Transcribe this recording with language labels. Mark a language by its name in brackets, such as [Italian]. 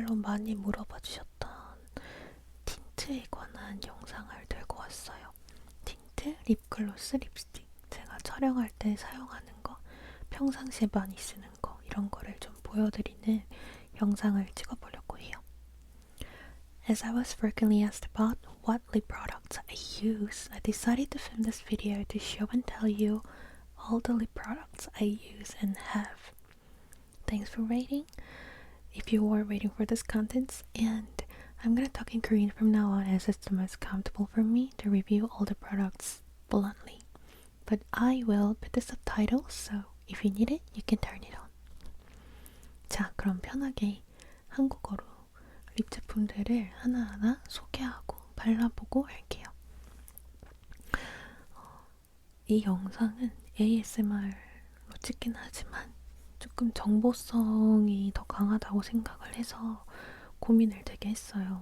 [Korean] 많이 물어봐 주셨던 틴트에 관한 영상을 들고 왔어요. 틴트, 립글로스, 립스틱. 제가 촬영할 때 사용하는 거, 평상시에 많이 쓰는 거, 이런 거를 좀 보여드리는 영상을 찍어보려고 해요. [English] As I was frequently asked about what lip products I use, I decided to film this video to show and tell you all the lip products I use and have. Thanks for waiting. If you are waiting for this content, and I'm gonna talk in Korean from now on as it's the most comfortable for me to review all the products bluntly. But I will put the subtitles, so if you need it, you can turn it on. [Korean] 자, 그럼 편하게 한국어로 립 제품들을 하나하나 소개하고 발라보고 할게요. 이 영상은 ASMR로 찍긴 하지만 조금 정보성이 더 강하다고 생각을 해서 고민을 되게 했어요.